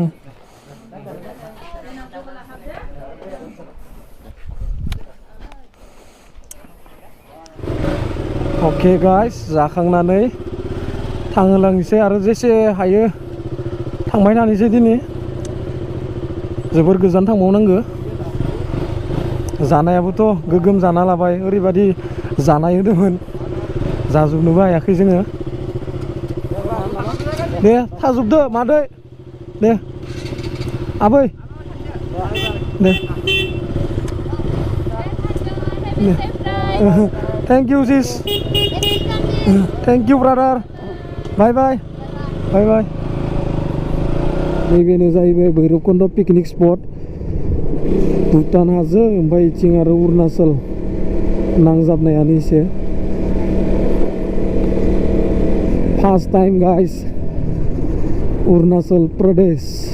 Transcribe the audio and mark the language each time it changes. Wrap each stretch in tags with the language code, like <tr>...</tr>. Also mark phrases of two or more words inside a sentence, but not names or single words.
<en>okay guys</en> <brx>जाखांनानै थांहोलांनोसै आरो जेसे हायो थांबाय थानोसै दिनै जोबोर गोजान थांबावनांगो जानायाबोथ' गोगोम जाना लाबाय ओरैबादि जानाय होदोंमोन जाजोबनोबो हायाखै जोङो दे थाजोबदो मादै दे आबै दे</brx> <en>thank you</en> <brx>सिस</brx> <en>thank you brother bye bye bye bye</en> <brx>बाय बाय नैबेनो जाहैबाय भैरबकुंड</brx> <en>picnic spot</en> <brx>भुटान हाजो ओमफ्राय इथिं आरो अरुणाचल नांजाबनायानो एसे</brx> <en>first time guys</en> <brx>अरुणाचल प्रदेश</brx>